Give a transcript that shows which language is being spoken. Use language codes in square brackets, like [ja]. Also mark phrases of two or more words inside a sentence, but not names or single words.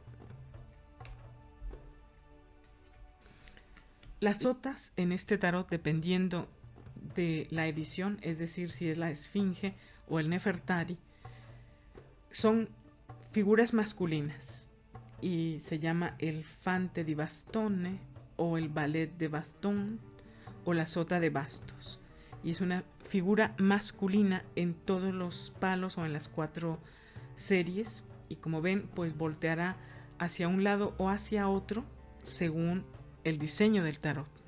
[es] Las sotas en este tarot, dependiendo de la edición, es decir, si es la Esfinge o el Nefertari, son figuras masculinas y se llama el [it] fante di bastone [es] o el ballet de bastón o la sota de bastos. Y es una figura masculina en todos los palos o en las 4 series. Y como ven, pues volteará hacia un lado o hacia otro según el diseño del tarot.